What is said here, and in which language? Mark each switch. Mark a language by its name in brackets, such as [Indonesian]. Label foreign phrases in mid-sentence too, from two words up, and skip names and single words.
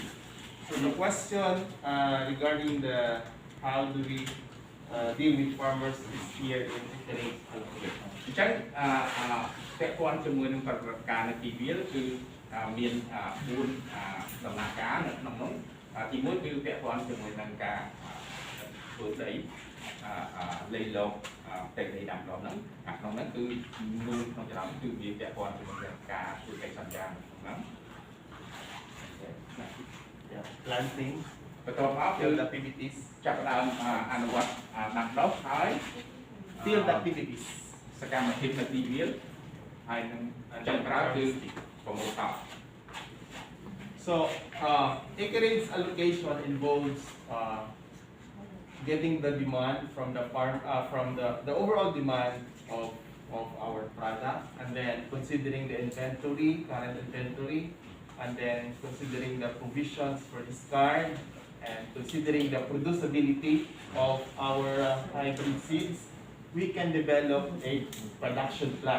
[English] So the question regarding the how do we deal with farmers is here in acreage allocation. [Khmer] អញ្ចឹងពាក់ព័ន្ធជាមួយនឹងប្រតិបត្តិការនៅទីវាលគឺមាន4ដំណាក់កាលនៅក្នុងនោះទី1គឺពាក់ព័ន្ធជាមួយនឹងការធ្វើដីលេខលោកតែដីដាំដុះហ្នឹងក្នុងហ្នឹងគឺមួយក្នុងចំណោមគឺវាពាក់ព័ន្ធជាមួយនឹងការធ្វើកិច្ចសន្យានៅក្នុងហ្នឹង [English] Yeah, planting, [Khmer] បន្ទាប់មកគឺ [English] field activities, [Khmer] ចាប់ផ្ដើមអនុវត្តដាំដុះហើយ [English] field activities. [Khmer] សកម្មភាពនៅទីវាលហើយនឹងចុងក្រោយគឺប្រមូលផល [English] So acreage allocation involves getting the demand from the farm, from the overall demand of our product, and then considering the inventory, current inventory, and then considering the provisions for discard, and considering the producibility of our hybrid seeds, we can develop a production plan.